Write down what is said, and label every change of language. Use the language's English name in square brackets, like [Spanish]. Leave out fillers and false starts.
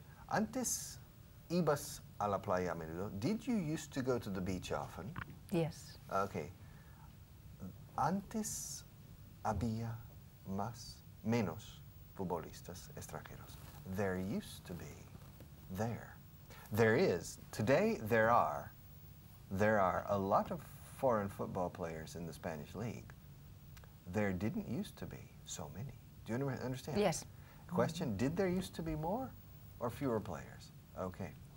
[Spanish] Antes ibas a la playa a menudo. [English] Did you used to go to the beach often? Yes. Okay. [Spanish] Antes había menos futbolistas extranjeros. [English] There used to be. There. There is. Today there are a lot of foreign football players in the Spanish league. There didn't used to be so many. Do you understand? Yes. Question, did there used to be more or fewer players? Okay.